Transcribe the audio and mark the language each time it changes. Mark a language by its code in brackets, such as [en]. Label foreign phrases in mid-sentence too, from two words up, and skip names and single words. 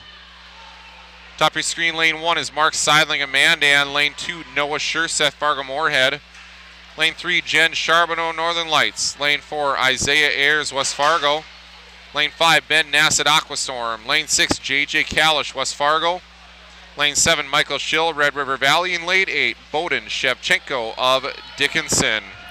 [en] Top of your screen, lane 1 is Mark Seidling of Mandan. Lane 2, Noah Schurseth, Fargo Moorhead. Lane 3, Jen Charbonneau, Northern Lights. Lane 4, Isaiah Ayers, West Fargo. Lane 5, Ben Nassett, Aquastorm. Lane 6, JJ Kalish, West Fargo. Lane 7, Michael Schill, Red River Valley. And lane 8, Bowden Shevchenko of Dickinson.